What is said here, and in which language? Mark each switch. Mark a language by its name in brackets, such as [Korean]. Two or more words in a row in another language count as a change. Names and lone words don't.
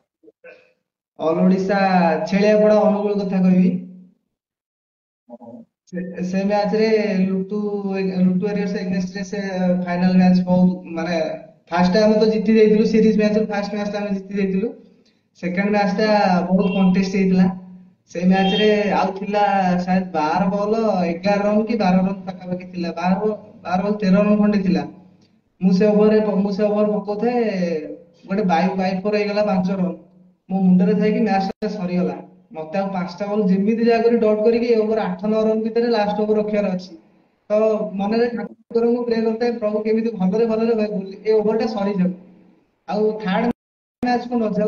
[Odia] ଅଲ୍ ଓଡିଶା ଛେଳିଆପଡା ଅନୁଗୁଳ କଥା କହିବି। ସେ ମ୍ୟାଚ୍ ରେ ଲୁଟୁ ୱାରିୟର୍ସ ଏଗେନ୍ଷ୍ଟ ରେ ସେ [English] final match [Odia] ବହୁତ ମାନେ ଫାର୍ଷ୍ଟ ଆମେ ତ ଜିତି ଯାଇଥିଲୁ ସିରିଜ ମ୍ୟାଚ୍ ରେ, [English] first match [Odia] ଟା ଆମେ ଜିତି ଯାଇଥିଲୁ। [English] second match [Odia] ଟା ବହୁତ କଣ୍ଟେଷ୍ଟ ହେଇଥିଲା। ସେ ମ୍ୟାଚ୍ ରେ ଆଉ ଥିଲା ଶାୟଦ 12 ବଲ୍ 11 ରନ୍ କି 12 ରନ୍ ପାଖାପାଖି ଥିଲା 12 ବଲ୍ 13 ରନ୍ ଖଣ୍ଡେ ଥିଲା। ମୁଁ ସେ ଓଭର ପକଉଥାଏ ଗୋଟେ [English] bye four [Odia] ହେଇଗଲା 5 ରନ। ମୋ ମୁଣ୍ଡରେ ଥାଇକି ମ୍ୟାଚ ଟା ସରିଗଲା। ମତେ ଆଉ 5ଟା ବଲ୍ ଯେମିତି ଯାହା କରି ଡଟ୍ କରିକି ଏ ଓଭର 8 9 ରନ ଭିତରେ [English] last over [Odia] ରଖିବାର ଅଛି। ତ ମନରେ ଠାକୁରଙ୍କୁ ପ୍ରେ କରିଥାଏ ପ୍ରଭୁ କେମିତି ଭଲରେ ଭଲରେ ଏ ଓଭର ଟା ସରିଯାଉ ଆଉ [English] third match [Odia] କୁ ନ ଯାଉ।